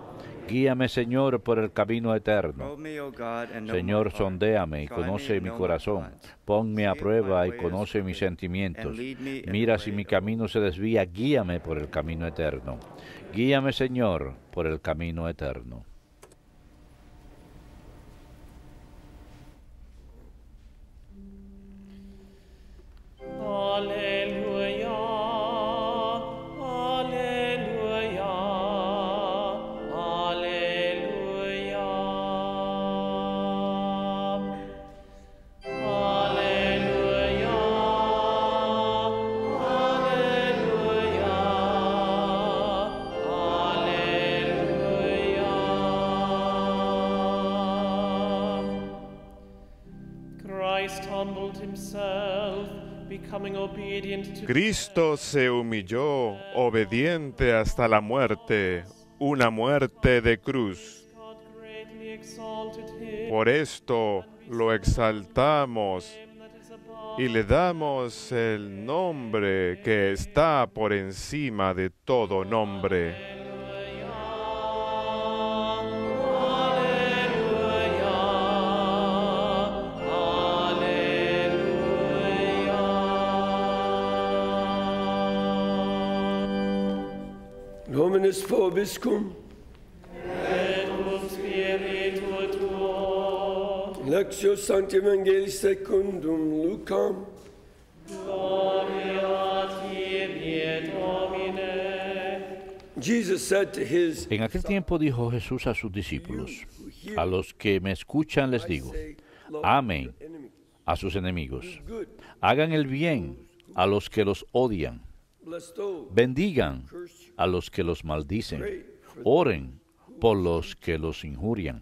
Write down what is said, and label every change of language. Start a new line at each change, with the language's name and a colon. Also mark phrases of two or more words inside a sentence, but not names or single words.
Spanish: Guíame, Señor, por el camino eterno. Señor, sondéame y conoce mi corazón. Ponme a prueba y conoce mis sentimientos. Mira si mi camino se desvía, guíame por el camino eterno. Guíame, Señor, por el camino eterno.
Latin: Alleluia, alleluia, alleluia. Alleluia, alleluia, alleluia.
English: Christ humbled himself.
Spanish: Cristo se humilló, obediente hasta la muerte, una muerte de cruz. Por esto lo exaltamos y le damos el nombre que está por encima de todo nombre.
Latin: Dominus vobiscum. Et cum spiritu tuo. Lectio Sancti Evangelii secundum Lucam. Gloria tibi, Domine.
English: Jesus said to his
Spanish: En aquel tiempo dijo Jesús a sus discípulos: a los que me escuchan les digo, amen a sus enemigos, hagan el bien a los que los odian, bendigan a los que los maldicen, oren por los que los injurian.